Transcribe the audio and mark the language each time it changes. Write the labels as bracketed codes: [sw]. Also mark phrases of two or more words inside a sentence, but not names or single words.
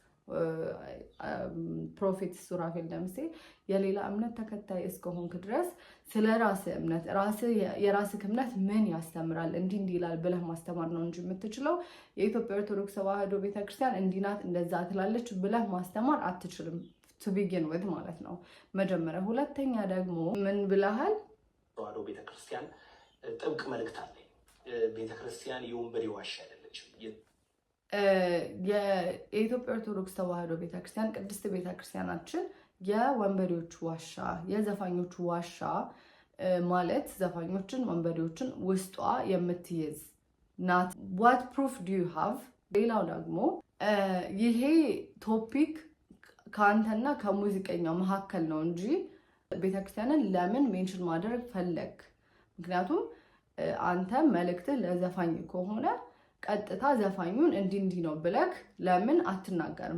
[am] ፕሮፌት ሱራፌል ደምሴ የሌላ እምነት ተከታይ እስከሆንክ ድረስ ስለ ራስህ እምነት የራስህ እምነት ምን ያስተምራል እንዲህ ይላል ብለህ ማስተማር ነው እንጂ የምትችለው የኢትዮጵያ ኦርቶዶክስ ተዋሕዶ ቤተክርስቲያን እንዲህ ናት እንደዛ ትላለች ብለህ ማስተማር አትችልም። [en] to begin with [am] ማለት ነው መጀመሪያ። ሁለተኛ ደግሞ ምን ብለሃል? ተዋሕዶ ቤተክርስቲያን ጥብቅ መልእክት አለኝ። ቤተክርስቲያን የወንበዴ ዋሻ አይደለችም። የኢትዮጵያ ኦርቶዶክስ ተዋሕዶ ቤተክርስቲያን ቅድስት ቤተክርስቲያናችን የወንበዴዎች ዋሻ፣ የዘፋኞች ዋሻ ማለት ዘፋኞችን ወንበዴዎችን ውስጧ የምትይዝ ናት። [en] what proof do you have? [am] ሌላው ደግሞ ይሄ ቶፒክ ከአንተና ከሙዚቀኛው መካከል ነው እንጂ ቤተክርስቲያንን ለምን ሜንሽን ማድረግ ፈለግ? ምክንያቱም አንተ መልእክትህ ለዘፋኝ ከሆነ ቀጥታ ዘፋኙን እንዲህ ነው ብለክ ለምን አትናገርም?